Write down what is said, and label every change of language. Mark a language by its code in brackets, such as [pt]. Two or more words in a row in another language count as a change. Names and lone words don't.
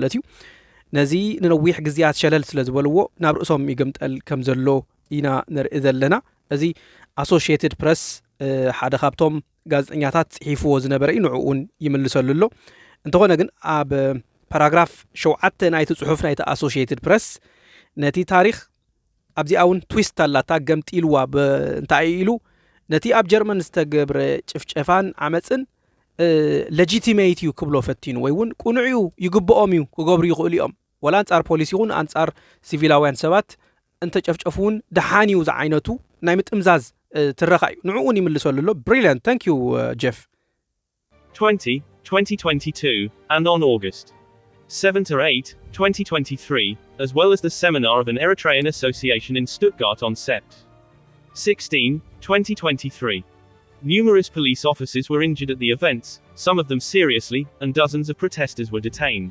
[ti] እዩ ነዚ ንነዊሕ ግዜያት ሸለል ስለ ዝበልዎ ናብ ርእሶም ይግምጠል ከም ዘሎ ኢና ንርኢ ዘለና እዚ Associated Press ሓደ ካብቶም ጋዜጠኛታት ጽሒፍዎ ዝነበረ ንዕኡን ይምልሰሉ ኣሎ እንተኾነ ግን ኣብ ፓራግራፍ 7 ናይቲ ጽሑፍ ናይቲ Associated Press ነቲ ታሪክ ኣብዚኣውን ትዊስት አላታ ገምጢልዋ እንታይ ኢሉ ነቲ ኣብ ጀርመን ዝተገብረ ጭፍጨፋን ዓመጽን legitimate ዩ ክብሎ ፈቲኑ ወይ እውን ቁንዕዩ ይግብኦም እዩ ክገብሩ ይኽእሉ እዮም ወላ አንጻር ፖሊሲ ይኹን አንጻር ሲቪላውያን ሰባት እንተጨፍጨፉን ደሓኒው ዝዓይነቱ ናይ ምጥምዛዝ ትረኻ እዩ ንዕኡን ይምልሰሉ ኣሎ [en] brilliant thank you Jeff 2022 and on August 7 to 8 2023 as well as the seminar of an Eritrean association in Stuttgart on Sept 16 2023 numerous police officers were injured at the events, some of them seriously, and dozens of protesters were detained.